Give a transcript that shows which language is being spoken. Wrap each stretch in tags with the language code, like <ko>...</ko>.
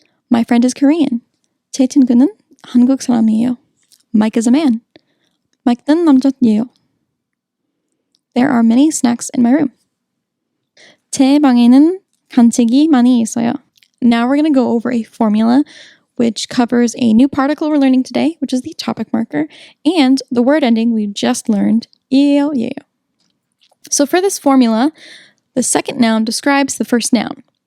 <en>My friend is Korean.</en> <ko>제 친구는 한국 사람이에요.</ko> <en>Mike is a man.</en> <ko>Mike는 남자예요.</ko> <en>There are many snacks in my room.</en> <ko>제 방에는 간식이 많이 있어요.</ko> <en>Now we're going to go over a formula which covers a new particle we're learning today, which is the topic marker, and the word ending we just learned, 예요, 예요. So for this formula, the second noun describes the first noun.</en>